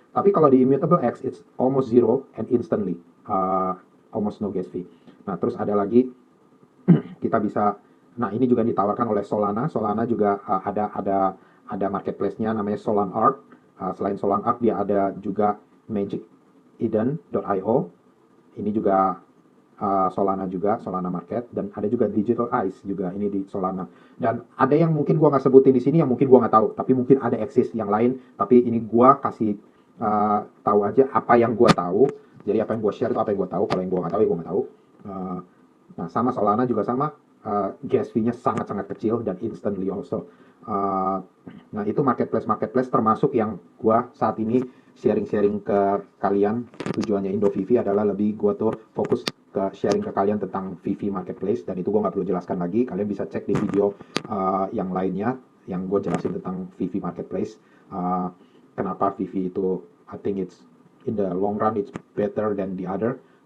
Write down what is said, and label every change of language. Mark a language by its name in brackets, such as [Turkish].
[Indonesian] Tapi kalau di Immutable X, [English] it's almost zero and instantly. Almost no gas fee. [Indonesian] Nah, terus ada lagi, kita bisa, nah ini juga ditawarkan oleh Solana. Solana juga ada marketplace-nya namanya Solan Art. Selain Solan Art, dia ada juga Magic Eden.io. Ini juga Solana juga, Solana Market, dan ada juga Digital Eyes juga ini di Solana. Dan ada yang mungkin gua nggak sebutin di sini, yang mungkin gua nggak tahu, tapi mungkin ada eksis yang lain. Tapi ini gua kasih tahu aja apa yang gua tahu. Jadi apa yang gua share itu apa yang gua tahu. Kalau yang gua nggak tahu, ya gua nggak tahu. Nah, sama Solana juga sama. Gas fee-nya sangat-sangat kecil dan [English] instantly also. [Indonesian] Nah, itu marketplace termasuk yang gua saat ini sharing-sharing ke kalian. Tujuannya IndoVivi adalah lebih gua tuh fokus ke sharing ke kalian tentang Vivi Marketplace, dan itu gue nggak perlu jelaskan lagi, kalian bisa cek di video yang lainnya yang gue jelasin tentang Vivi Marketplace. Kenapa Vivi itu, [English] I think it's in the long run it's better than the other.